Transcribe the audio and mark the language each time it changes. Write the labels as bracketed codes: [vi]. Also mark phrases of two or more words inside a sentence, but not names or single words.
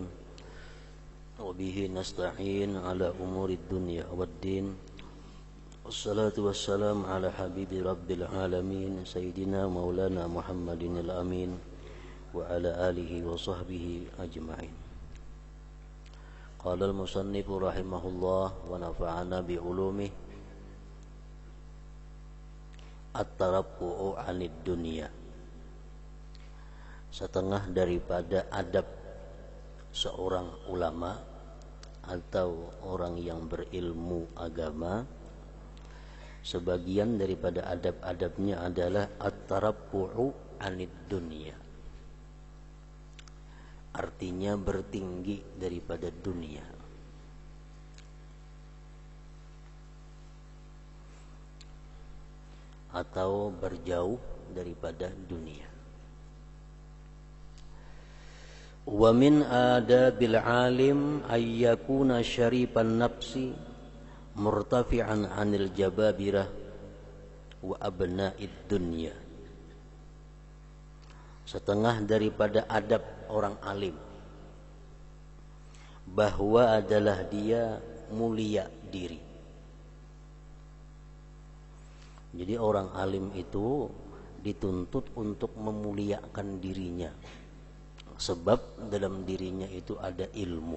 [ar] وبه نستعين على أمور الدنيا والدين. والصلاة والسلام على حبيب رب العالمين سيدنا مولانا محمد الأمين وعلى آله وصحبه أجمعين. قال المصنف رحمه الله ونفعنا بعلومه. الترفع عن الدنيا. [id] Setengah daripada adab seorang ulama atau orang yang berilmu agama, sebagian daripada adab-adabnya adalah [ar] الترفع عن الدنيا. [id] Artinya bertinggi daripada dunia. Atau berjauh daripada dunia. [ar] ومن آداب العالم أن يكون شريف النفس مرتفعا عن الجبابرة وأبناء الدنيا. [id] Setengah daripada adab orang alim bahwa adalah dia mulia diri. Jadi orang alim itu dituntut untuk memuliakan dirinya, sebab dalam dirinya itu ada ilmu.